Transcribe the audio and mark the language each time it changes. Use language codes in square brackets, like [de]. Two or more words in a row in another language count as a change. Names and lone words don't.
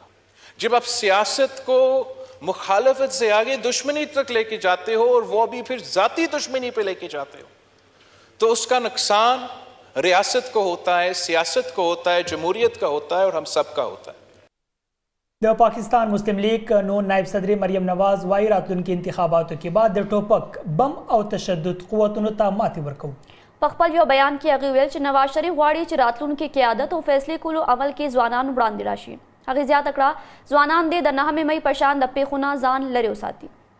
[ur] جب آپ سیاست کو مخالفت سے آگے دشمنی تک لیکے جاتے ہو اور وہ بھی پھر ذاتی دشمنی پہ لیکے جاتے ہو، تو اسکا نقصان ریاست کو ہوتا ہے، سیاست کو ہوتا ہے، جمہوریت کا ہوتا ہے اور ہم سب کا ہوتا ہے. [ps] د پاکستان مسلم لیگ نون نائب صدر مریم نواز وايي راتلونکي انتخاباتو کې بعد د ټوپک بم او تشدد قوتونو ته ماتې ورکوي. په خپل یو بیان کې هغه ویل چې نواز شریف غواړي چې راتلونکي قیادت او فیصلې کولو عمل کې ځوانان وړاندې راشي. هغه زیاته کړه ځوانان دې د 9 مې په شان د پیښو نه ځان لرې وساتي.